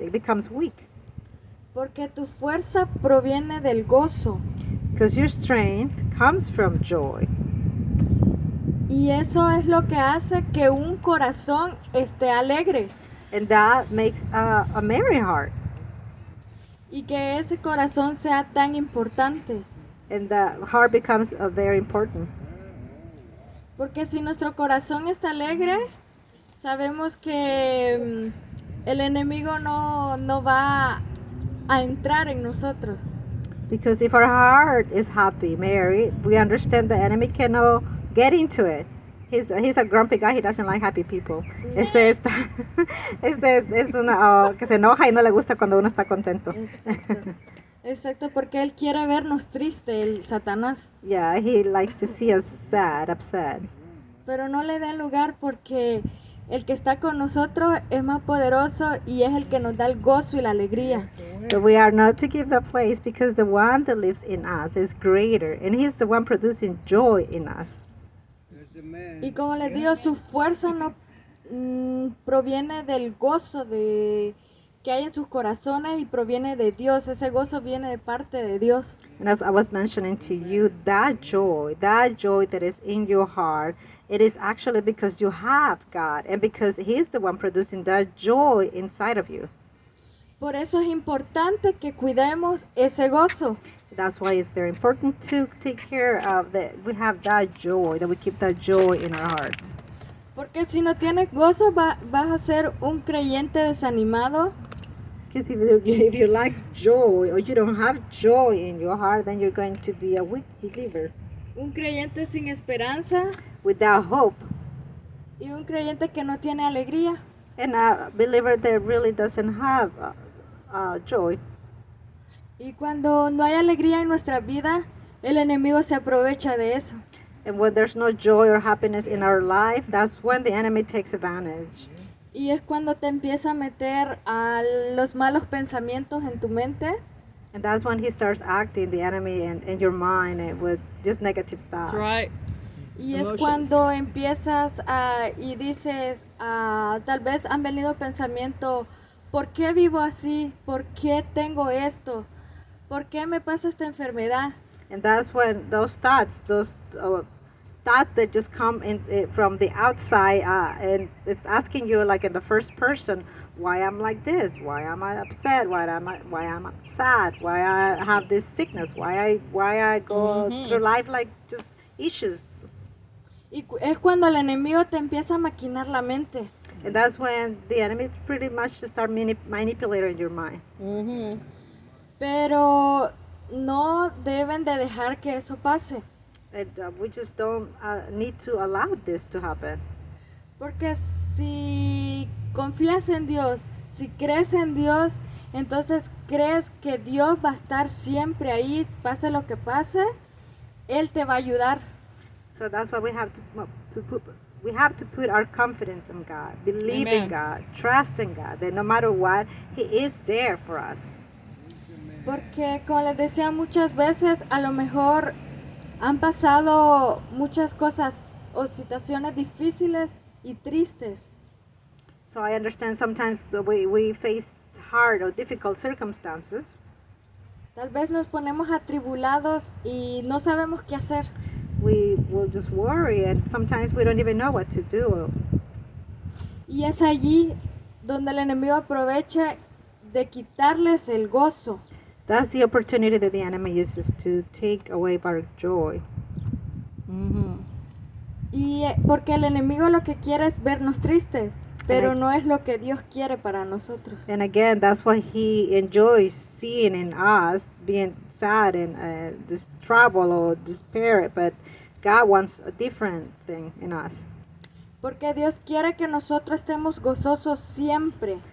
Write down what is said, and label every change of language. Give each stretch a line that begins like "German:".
English: It becomes weak.
Spanish: Porque tu fuerza proviene del gozo.
English: Because your strength comes from joy.
Spanish: Y eso es lo que hace que un corazón esté alegre.
English: And that makes a merry heart.
Spanish: Y que ese corazón sea tan importante.
English: And the heart becomes very important.
Spanish: Porque si nuestro corazón está alegre, sabemos que el enemigo no va a entrar en nosotros.
English: Because if our heart is happy, merry, we understand the enemy cannot get into it. He's a grumpy guy. He doesn't like happy people.
Spanish: Este es una que se enoja y no le gusta cuando uno está contento. Exacto. Exacto, porque él quiere vernos tristes, el Satanás.
English: Yeah, he likes to see us sad, upset.
Spanish: Pero no le den lugar porque el que está con nosotros es más poderoso y es el que nos da el gozo y la alegría.
English: But we are not to give the place because the one that lives in us is greater, and he's the one producing joy in us.
Spanish: Y como les digo, su fuerza no proviene del gozo que hay en sus corazones y proviene de Dios. Ese gozo viene de parte de Dios.
English: And as I was mentioning to you, that joy that is in your heart, it is actually because you have God and because He's the one producing that joy inside of you.
Spanish: Por eso es importante que cuidemos ese gozo.
English: That's why it's very important to take care of that. We have that joy, that we keep that joy in our hearts.
Spanish: Porque si no tienes gozo, vas a ser un creyente desanimado.
English: Because if you lack joy or you don't have joy in your heart, then you're going to be a weak believer
Spanish: Un creyente sin esperanza
English: without hope,
Spanish: y un creyente que no tiene alegría.
English: and a believer that really doesn't have joy.
Spanish: Y cuando no hay alegría en nuestra vida, el enemigo se aprovecha de eso.
English: And when there's no joy or happiness in our life, that's when the enemy takes advantage.
Spanish: Y es cuando te empieza a meter a los malos pensamientos en tu mente.
English: And that's when he starts acting, the enemy, in your mind with just negative thoughts. That's right.
Spanish: Y es
English: Emotions.
Spanish: cuando empiezas y dices, tal vez han venido pensamientos, ¿por qué vivo así? ¿Por qué tengo esto? ¿Por qué me pasa esta enfermedad?
English: And that's when those thoughts that just come in from the outside, and it's asking you like in the first person, why I'm like this? Why am I upset? Why am I sad? Why I have this sickness? Why I go through life like just issues?
Spanish: Es cuando el enemigo te empieza a maquinar la mente.
English: And that's when the enemy pretty much start manipulating your mind.
Spanish: Pero no deben de dejar que eso pase.
English: And we just don't need to allow this to happen.
Spanish: Porque si confías en Dios, si crees en Dios, entonces crees que Dios va a estar siempre ahí, pase lo que pase, Él te va a ayudar.
English: So that's why we have to put our confidence in God, believe in Amen. God, trust in God, that no matter what, He is there for us.
Spanish: Porque como les decía muchas veces, a lo mejor han pasado muchas cosas o situaciones difíciles y tristes.
English: So I understand sometimes we face hard or difficult circumstances.
Spanish: Tal vez nos ponemos atribulados y no sabemos qué hacer.
English: We will just worry, and sometimes we don't even know what to do.
Spanish: Y es allí donde el enemigo aprovecha de quitarles el gozo.
English: That's the opportunity that the enemy uses to take away our joy.
Spanish: Y porque el enemigo lo que quiere es vernos tristes, pero
English: Right.
Spanish: no es lo que Dios quiere para nosotros.
English: And again, that's why he enjoys seeing in us being sad and this trouble or despair. But God wants a different thing in us.
Spanish: Porque Dios quiere que nosotros estemos gozosos siempre